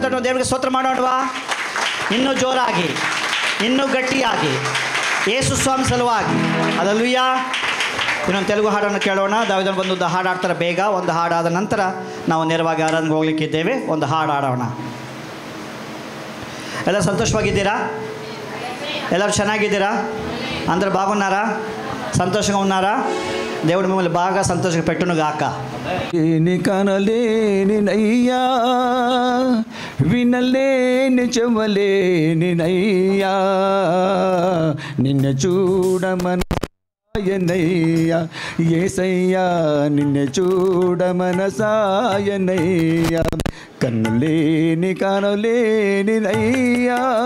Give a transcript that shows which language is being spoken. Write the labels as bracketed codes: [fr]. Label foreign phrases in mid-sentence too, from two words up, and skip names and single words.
[kn] ತಟ್ಟು ದೇವರಿಗೆ ಸ್ತೋತ್ರ ಮಾಡೋಣವಾ ಇನ್ನೂ ಜೋರಾಗಿ ಇನ್ನೂ ಗಟ್ಟಿಯಾಗಿ ಯೇಸು ಸ್ವಾಮಿ ಸಲುವಾಗಿ ಹಲ್ಲೆಲೂಯಾ ಇನ್ನೊಂದು ತೆಲುಗು ಹಾಡನ್ನು ಕೇಳೋಣ ದಾವಿದನು ಬಂದು ಹಾಡು ಹಾಡ್ತಾರೆ ಬೇಗ ಒಂದು ಹಾಡಾದ ನಂತರ ನಾವು ನೇರವಾಗಿ ಆರಾಧನೆಗೆ ಹೋಗ್ಲಿಕ್ಕಿದ್ದೇವೆ ಒಂದು ಹಾಡು ಹಾಡೋಣ ಎಲ್ಲ ಸಂತೋಷವಾಗಿದ್ದೀರಾ ಎಲ್ಲರೂ ಚೆನ್ನಾಗಿದ್ದೀರಾ [te] అందరు బాగున్నారా సంతోషంగా ఉన్నారా దేవుడు మిమ్మల్ని బాగా సంతోషంగా పెట్టును గాక నీ కనలేని నయ్యా వినలేని చెవలేని నయ్యా నిన్ను చూడమనసాయనయ్యా యేసయ్యా నిన్ను చూడమనసాయనయ్యా కన్నులేని కనలేని నయ్యా